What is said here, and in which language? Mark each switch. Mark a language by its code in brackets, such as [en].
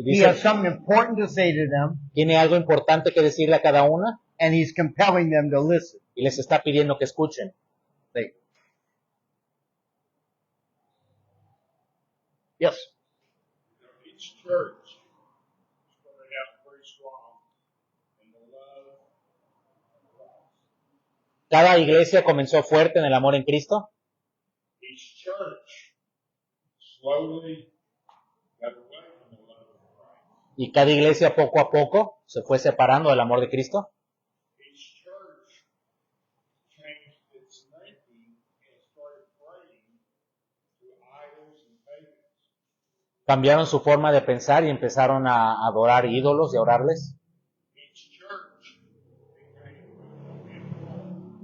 [en] He has something important to say to them, [es] tiene algo importante que decirle a cada una [en] and he's compelling them to listen. [es] y les está pidiendo que escuchen. [en] See? Yes. Each church started out very strong in the love of Christ. [es] Cada iglesia comenzó fuerte en el amor en Cristo [en] Each church slowly got away from the love of Christ. [es] y cada iglesia poco a poco se fue separando del amor de Cristo. [en] Each church changed its thinking and started praying to idols and pagans. [es] Cambiaron su forma de pensar y empezaron a adorar ídolos y a orarles. [en] Each church became immoral.